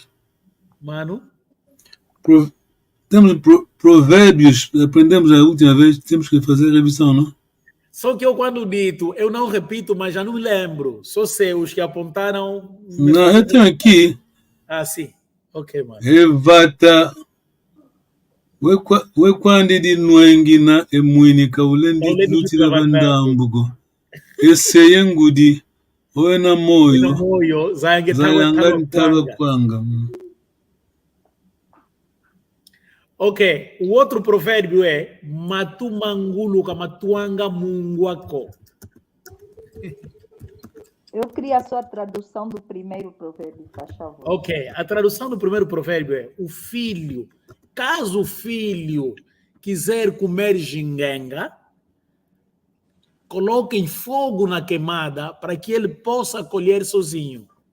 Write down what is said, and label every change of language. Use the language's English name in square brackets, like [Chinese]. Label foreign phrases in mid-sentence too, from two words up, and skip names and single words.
[Portuguese] Mano? Temos provérbios, aprendemos a última vez, temos que fazer revisão, não? Só que eu, quando dito, eu não repito, mas já não me lembro. Só sei os que apontaram. Não, eu tenho aqui. Sim. Ok, mano. [Kongo] Evata. Wekwandi di nuengina emuinika ulendi lutira vandambugo. Ese yengudi oena moyo zayanga ntaba kwanga. [Portuguese] Ok, o outro provérbio é [Kongo] matu mangulu kamatuanga munguako. [Portuguese] Eu queria a sua tradução do primeiro provérbio, por favor. Ok, a tradução do primeiro provérbio é: o filho, caso o filho quiser comer gingenga, coloquem fogo na queimada para que ele possa colher sozinho.